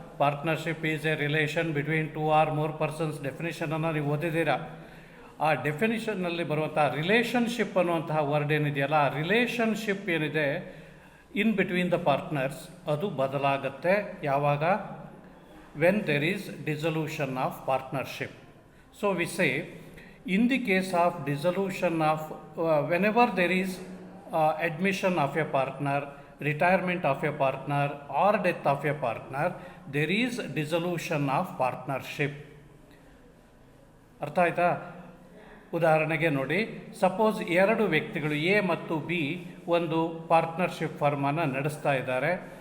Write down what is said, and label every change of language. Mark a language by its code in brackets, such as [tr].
[en] Partnership is a relation between 2 or more persons. [kn] ಡೆಫಿನಿಷನನ್ನು ನೀವು ಓದಿದ್ದೀರಾ. ಆ ಡೆಫಿನಿಷನ್ನಲ್ಲಿ ಬರುವಂತಹ ರಿಲೇಷನ್ಶಿಪ್ ಅನ್ನುವಂತಹ ವರ್ಡ್ ಏನಿದೆಯಲ್ಲ, ಆ ರಿಲೇಷನ್ಶಿಪ್ ಏನಿದೆ [en] in between the partners [kn] ಅದು ಬದಲಾಗುತ್ತೆ ಯಾವಾಗ? [en] when there is dissolution of partnership. So we say in the case of dissolution of whenever there is admission of a partner, retirement of a partner or death of a partner, there is dissolution of partnership. [kn] ಅರ್ಥ ಆಯ್ತಾ? ಉದಾಹರಣೆಗೆ ನೋಡಿ, suppose 2 ವ್ಯಕ್ತಿಗಳು A ಮತ್ತು B ಒಂದು partnership ಫರ್ಮನ್ನು ನಡೆಸ್ತಾ ಇದ್ದಾರೆ.